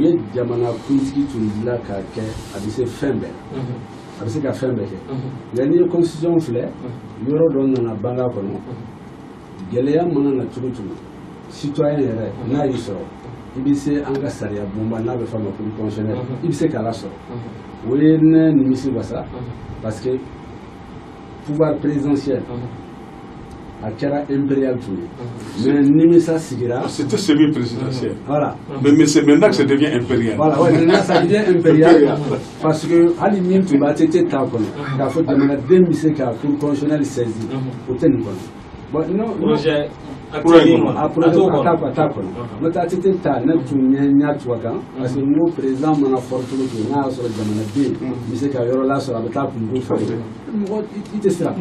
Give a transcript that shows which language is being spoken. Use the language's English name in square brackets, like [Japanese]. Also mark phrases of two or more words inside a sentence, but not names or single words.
[Bambara] ye jamana kuntigi tun dilan k'a kɛ a bɛ se fɛn bɛɛ a bɛ se ka fɛn bɛɛ kɛ nka n'i ye constitution filɛ yɔrɔ dɔ nana banga kɔnɔ gɛlɛya mana na cogo cogo citoyen yɛrɛ n'a y'i sɔrɔ i bɛ se an ka sariya bonba n'a bɛ f'a ma [French] cour constitutionnelle [Bambara] i bɛ se k'a lasɔrɔ o ye ne nimisi wasa [French] parce que pouvoir présidentiel [Bambara] a kɛra impérial tun ye mais nimisa sigira. [French] C'était semi-présidentiel. Voilà. Mais c'est maintenant que ça devient impérial. Voilà, ouais, maintenant ça devient impérial parce que [Bambara] hali min tun b'a tɛ t'a kɔnɔ k'a fɔ jamanaden bɛ se ka [French] cour constitutionnelle saisi [Bambara] o tɛ nin kɔnɔ. [French] Bon non [Bambara] projet a projet t'a kɔnɔ n'o tɛ a tɛ taa ne tun ɲɛ n y'a tugu a kan [French] parce que [Bambara] n ko président mana fɔri cogo cogo n'a y'a sɔrɔ jamanaden bɛ se ka yɔrɔ lasɔrɔ a bɛ taa kungo fɔ mɔgɔ i tɛ siran.